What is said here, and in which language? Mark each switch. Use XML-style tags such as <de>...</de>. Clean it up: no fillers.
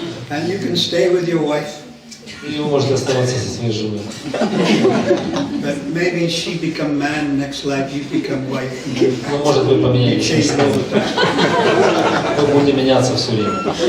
<en>And you can stay with your wife.</en> <ru>И вы можете оставаться со своей женой.</ru> <en>But maybe she become man, next life you become wife.</en> <ru>Вы, может быть, поменяетесь. Вы будете меняться все время.</ru>